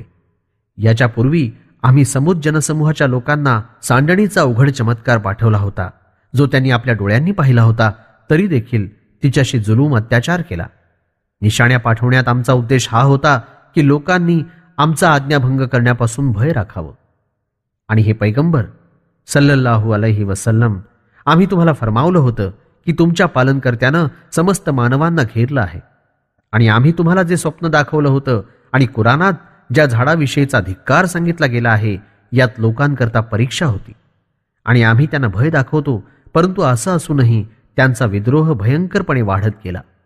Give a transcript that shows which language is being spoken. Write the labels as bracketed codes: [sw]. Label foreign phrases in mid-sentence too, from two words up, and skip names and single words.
[mr] याच्या पूर्वी आम्ही समुद जनसमूहाच्या लोकांना सांडणीचा उघड चमत्कार पाठवला होता, जो त्यांनी आपल्या डोळ्यांनी पाहिला होता, तरी देखील तिच्याशी जुलूम अत्याचार केला. निशाण्या पाठवण्यात आमचा उद्देश हा होता की लोकांनी आमचा आज्ञाभंग करण्यापासून भय राखावं. आणि हे पैगंबर [ar] صلى الله عليه وسلم, [mr] आम्ही तुम्हाला फरमावलं होतं की तुमच्या पालनकर्त्यानं समस्त मानवांना घेरलं आहे. आणि आम्ही तुम्हाला जे स्वप्न दाखवलं होतं आणि कुराणात ज्या झाडाविषयीचा धिक्कार सांगितला गेला आहे यात लोकांकरता परीक्षा होती. आणि आम्ही त्यांना भय दाखवतो, परंतु असं असूनही त्यांचा विद्रोह भयंकरपणे वाढत गेला.